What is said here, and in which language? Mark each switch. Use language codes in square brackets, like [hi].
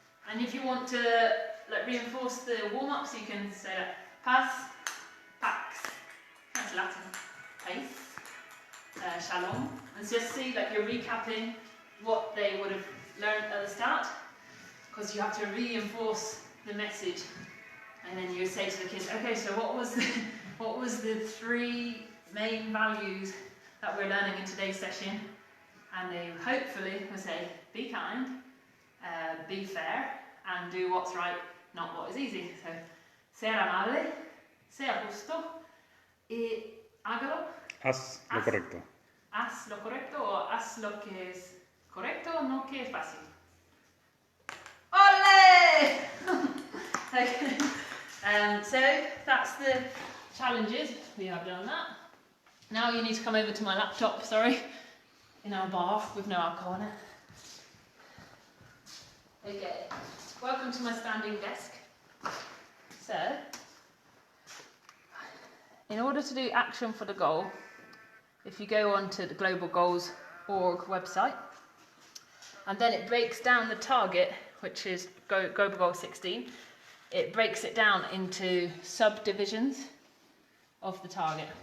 [en] And if you want to reinforce the warm-up, so you can say that pass, pax, that's Latin, pace, shalom, and just see like you're recapping what they would have learned at the start, because you have to reinforce the message, and then you say to the kids, okay, so what was the 3 main values that we're learning in today's session? And they hopefully will say, be kind, be fair, and do what's right, not what is easy. [es] So, ser amable, sea justo, y hágalo. Haz lo correcto. Haz lo correcto, o haz lo que es correcto, no que es fácil. [en] Ole! Okay. So that's the challenges. We have done that. Now you need to come over to my laptop, sorry, in our bar with no alcohol in it. Okay, welcome to my standing desk. So, in order to do action for the goal, if you go onto the globalgoals.org website, and then it breaks down the target, which is Global Goal 16, it breaks it down into subdivisions of the target.